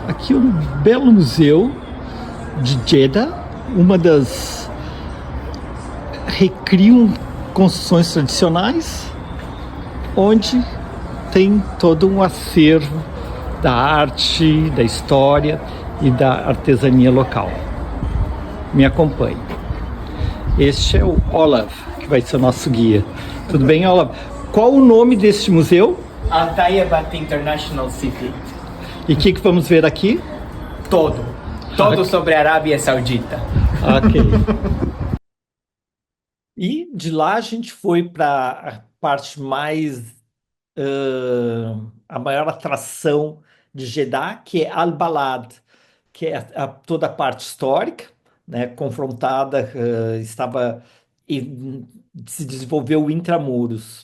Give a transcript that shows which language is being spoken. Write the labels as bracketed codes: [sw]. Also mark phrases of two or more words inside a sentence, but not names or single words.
[pt] Aqui um belo museu de Jeddah, recriam construções tradicionais, onde tem todo um acervo da arte, da história e da artesania local. Me acompanhe. Este é o Olav, que vai ser o nosso guia. Tudo bem, Olav? Qual o nome deste museu? Al-Tayyibat International City. E o que vamos ver aqui? Todo sobre a Arábia Saudita. Ok. E de lá a gente foi para a parte mais a maior atração de Jeddah, que é Al-Balad, que é toda a parte histórica, né, confrontada, se desenvolveu o intramuros.